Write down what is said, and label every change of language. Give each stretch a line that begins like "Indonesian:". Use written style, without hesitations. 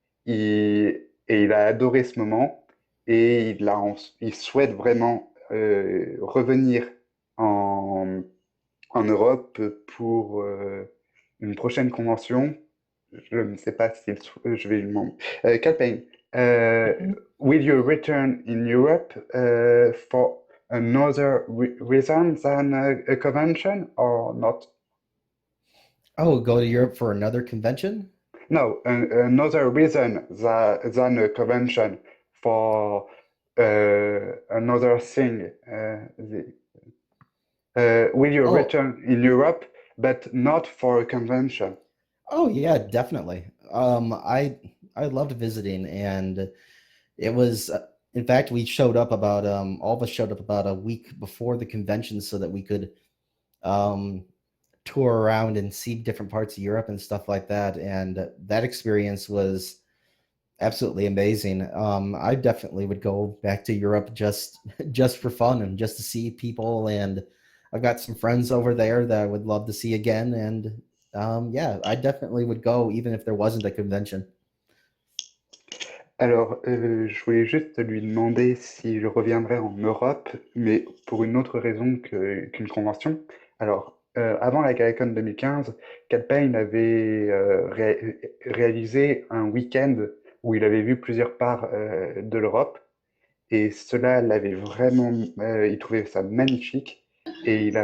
French: Et il a adoré ce moment et il souhaite vraiment revenir en, en Europe pour une prochaine convention. Je ne sais pas si je vais lui demander.
English: Calpain, will you return in Europe for another reason than a convention or not? Oh, go to Europe for another convention? No, another reason than a convention for another thing. Will you Oh, return in Europe, but not for a convention? oh yeah, definitely. I loved visiting, and it was in fact we showed up about all of us showed up about a week before the convention so that we could um tour around and see different parts of Europe and stuff like that. And that experience was absolutely amazing. I definitely would go back to Europe just just for fun and just to see people. And I've got some friends over there that I would love to see again. And yeah, I definitely would go even if there wasn't a convention.
French: Alors, je voulais juste lui demander s'il reviendrait en Europe, mais pour une autre raison qu'une convention. Alors, avant la GalaCon 2015, Calpain avait réalisé un week-end où il avait vu plusieurs parts de l'Europe, et cela l'avait vraiment, il trouvait ça magnifique, et il a